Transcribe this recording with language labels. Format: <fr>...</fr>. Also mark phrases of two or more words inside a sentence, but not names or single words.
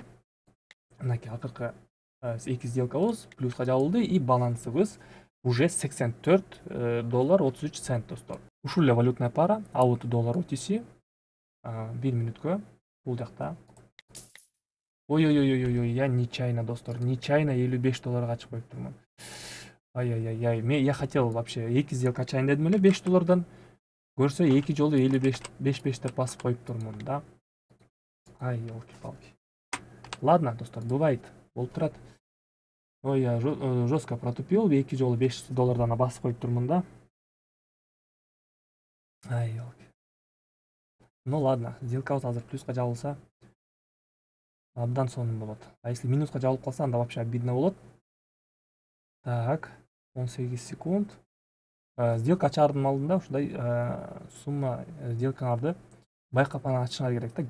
<ky>Мынакей акыркы 2 сделкабыз плюска жабылды и балансыбыз уже 84 доллар 33 цент достор. Ушул эле валютная пара AUD доллар OTC 1 мүнөткө бул жакта. Ой-ой-ой-ой,</ky> <ru>я нечаянно</ru> <ky>достор, нечаянно 55 долларга ачып коюптурмун. Ай-яй-яй,</ky> <ru>я хотел вообще</ru> <ky>2 сделка ачайын дедим эле 5 доллардан. Көрсө 2 жолу 55 деп басып коюптурмун да.</ky> <ru>Ай, елки-палки.</ru> <ky>Ладно, достор, бывает, болуп турат. Ой,</ky> <ru>я жестко протупил,</ru> <ky>2 жолу 5 доллардан басып коюптурмун да. Ай,</ky> <ru>елки. Ну ладно,</ru> <ky>сделкабыз азыр плюска жабылса абдан сонун болот.</ky> <ru>А если</ru> <ky>минуска жабылып калса, анда</ky> <ru>вообще обидно</ru> <ky>болот. Так, 18 секунд. Сделка ачаардын алдында ушундай сумма сделкаңарды байкап анан ачышыңар керек да.</ky>